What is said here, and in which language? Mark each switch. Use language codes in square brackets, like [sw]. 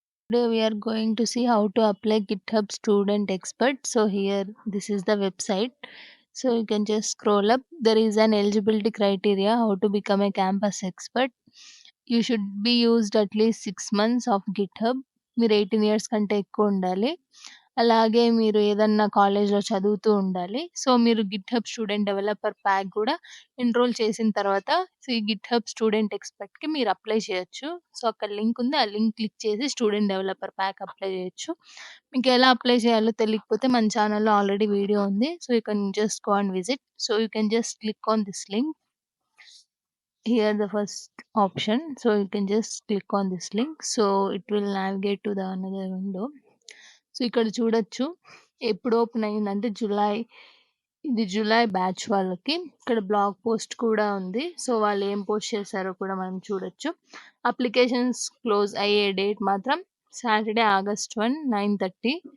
[en] Today we are going to see how to apply GitHub Student Expert. So here this is the website. So you can just scroll up. There is an eligibility criteria how to become a campus expert. You should be used at least 6 months of GitHub. [te] మీరు 18 years కంటే ఎక్కువ ఉండాలి. అలాగే మీరు ఏదన్నా కాలేజ్‌లో చదువుతూ ఉండాలి. సో, మీరు గిట్‌హబ్ స్టూడెంట్ డెవలపర్ ప్యాక్ గూడా ఎన్రోల్ చేసిన తర్వాత సో, ఈ గిట్‌హబ్ స్టూడెంట్ ఎక్స్‌పర్ట్‌కి మీరు అప్లై చేయొచ్చు. సో, అక్కడ లింక్ ఉంది. ఆ లింక్ క్లిక్ చేసి స్టూడెంట్ డెవలపర్ ప్యాక్ అప్లై చేయొచ్చు. మీకెలా అప్లై చేయాలో తెలియకపోతే మన ఛానెల్‌లో ఆల్రెడీ వీడియో ఉంది. [en] So, you can just go and visit. So, you can just click on this link. Here the first option. So, you can just click on this link. So, it will navigate to the another window. [te] So, ఇక్కడ చూడొచ్చు. ఎప్పుడు open అయిందంటే ఇది July batch వాళ్ళకి. ఇక్కడ blog post కూడా ఉంది. So, వాళ్ళు ఏం పోస్ట్ చేశారో కూడా మనం చూడొచ్చు. అప్లికేషన్స్ క్లోజ్ అయ్యే డేట్ మాత్రం సాటర్‌డే ఆగస్ట్ 1 9:30.